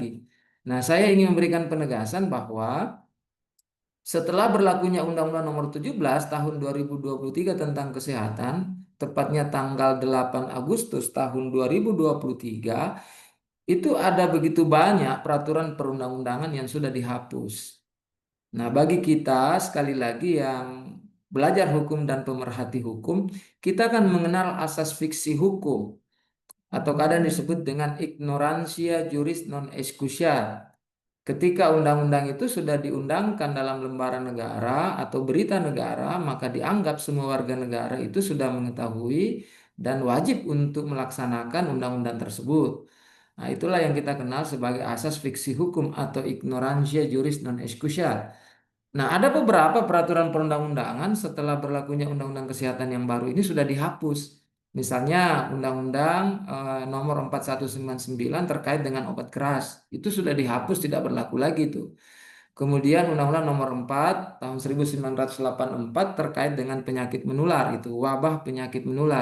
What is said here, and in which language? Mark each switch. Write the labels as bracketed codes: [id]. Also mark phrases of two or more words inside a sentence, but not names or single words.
[id] Nah, saya ingin memberikan penegasan bahwa setelah berlakunya Undang-Undang Nomor 17 Tahun 2023 tentang kesehatan, tepatnya tanggal 8 Agustus tahun 2023, itu ada begitu banyak peraturan perundang-undangan yang sudah dihapus. Nah, bagi kita sekali lagi yang belajar hukum dan pemerhati hukum, kita akan mengenal asas fiksi hukum atau kadang disebut dengan [la] ignorantia juris non excusia. [id] Ketika undang-undang itu sudah diundangkan dalam lembaran negara atau berita negara, maka dianggap semua warga negara itu sudah mengetahui dan wajib untuk melaksanakan undang-undang tersebut. Nah, itulah yang kita kenal sebagai asas fiksi hukum atau [la] ignorantia juris non excusia. [id] Nah, ada beberapa peraturan perundang-undangan setelah berlakunya Undang-Undang Kesehatan yang baru ini sudah dihapus. Misalnya Undang-Undang Nomor 4199 terkait dengan obat keras. Itu sudah dihapus, tidak berlaku lagi itu. Kemudian Undang-Undang Nomor 4 tahun 1984 terkait dengan penyakit menular, itu wabah penyakit menular.